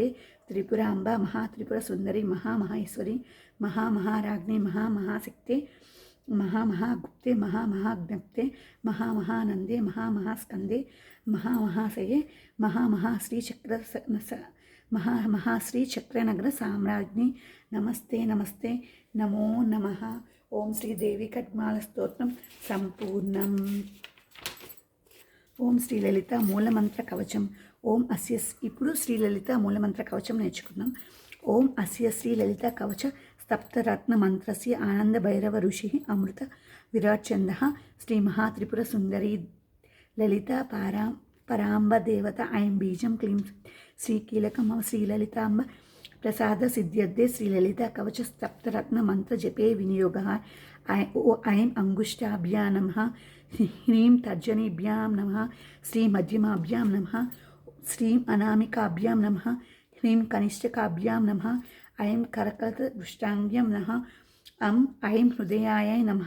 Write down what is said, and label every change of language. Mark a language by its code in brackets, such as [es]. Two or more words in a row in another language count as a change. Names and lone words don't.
[sa] त्रिपुरांबा महात्रिपुर सुंदरी महामहेश्वरी महामहाराज्ञी महामहाशक्ते महामहागुप्ते महामहाज्ञप्ते महामहानंदे महामहास्कंदे महामहाशये महामहाश्रीचक्र महामहाश्री चक्रनगर साम्राज्ञी नमस्ते नमस्ते नमो नमः ओम श्री देवी खड्गमाल स्तोत्रम संपूर्णम [te] ఓం శ్రీలలిత మూలమంత్ర కవచం ఓం అస్య ఇప్పుడు శ్రీలలిత మూలమంత్ర కవచం నేర్చుకుందాం. [sa] ఓం అస్య శ్రీలలిత కవచ సప్తరత్న మంత్రస్య ఆనంద భైరవ ఋషి అమృత విరాట్ చంద శ్రీ మహాత్రిపుర సుందరి లలిత పరాంబ దేవత ఐం బీజం క్లీం శ్రీకీలకం శ్రీలలితాంబ ప్రసాద సిద్ధ్యర్థే శ్రీలలిత కవచ సప్తరత్న మంత్ర జపే వినియోగ ఐం అంగుష్టాభ్యాం నమః హ్రీం తర్జనీభ్యాం నమః శ్రీ మధ్యమాభ్యాం నమః శ్రీం అనామికాభ్యాం నమః హ్రీం కనిష్ఠకాభ్యాం నమః ఐం కరకలదృష్టాంగ్యం నమః ऐं हृदयाय नमः।